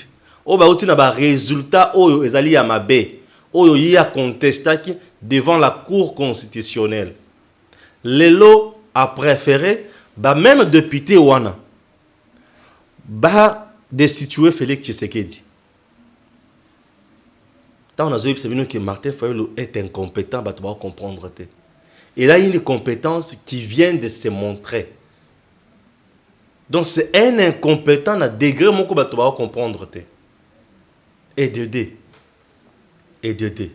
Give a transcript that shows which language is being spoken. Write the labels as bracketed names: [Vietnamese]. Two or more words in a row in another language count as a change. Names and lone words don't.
[Lingala] Oba outi na ba résultat oyo ezali ya mabe oyo ya contestaki [French] devant la cour constitutionnelle. [Lingala] Lelo a préféré ba même député wana ba destituer Félix Tshisekedi. [French] Tant on a vu que Martin Fayulu est incompétent, bah tu vas comprendre. Il a une compétence qui vient de se montrer. Donc c'est un incompétent à degré mon bah tu vas comprendre. Et de deux.